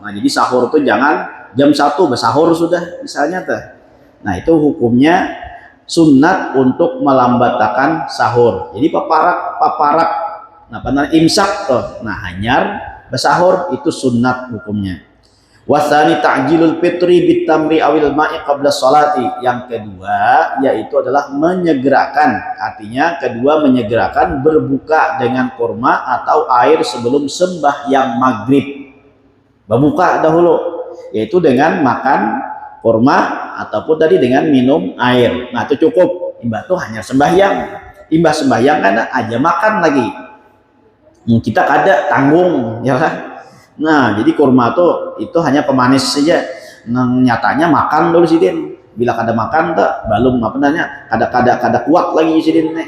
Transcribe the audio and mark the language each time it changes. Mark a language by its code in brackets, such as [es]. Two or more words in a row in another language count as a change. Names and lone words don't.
[id] Nah jadi sahur itu jangan jam 1 bersahur sudah misalnya tuh. Nah itu hukumnya sunat untuk melambatkan sahur. [bjn] Jadi paparak nah benar imsak tuh. Nah hanyar bersahur itu sunat hukumnya. [ar] والثاني تعجيل الفطر بتمر أو الماء قبل الصلاة. [id] Yang kedua yaitu adalah menyegerakan, artinya kedua menyegerakan berbuka dengan kurma atau air sebelum sembahyang maghrib. Berbuka dahulu yaitu dengan makan kurma ataupun tadi dengan minum air. Nah itu cukup. [bjn] Imbah tuh hanya sembahyang. Imbah sembahyang kan aja makan lagi. Kita kada tanggung ya kan. [id] Nah jadi kurma tuh itu hanya pemanis saja. [bjn] Nah, nyatanya makan dulu sidin. Bila kada makan tuh belum apa namanya kada kuat lagi sidin nih.